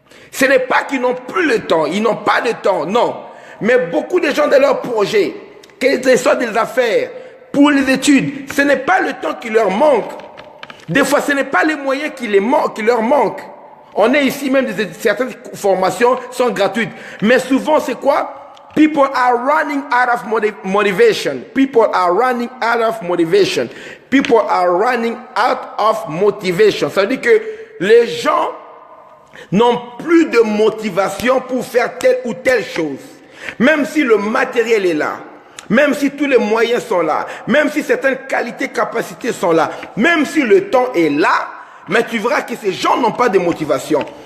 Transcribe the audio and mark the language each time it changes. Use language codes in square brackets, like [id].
[fr] Ce n'est pas qu'ils n'ont plus le temps, ils n'ont pas de temps, non. Mais beaucoup de gens dans leur projet, que ce soit des affaires, pour les études, ce n'est pas le temps qui leur manque. Des fois, ce n'est pas les moyens qui leur manquent. On est ici, même certaines formations sont gratuites. Mais souvent, c'est quoi? [en] People are running out of motivation. People are running out of motivation. People are running out of motivation. [fr] Ça veut dire que les gens n'ont plus de motivation pour faire telle ou telle chose. Même si le matériel est là. Même si tous les moyens sont là, même si certaines qualités, capacités sont là, même si le temps est là, mais tu verras que ces gens n'ont pas de motivation.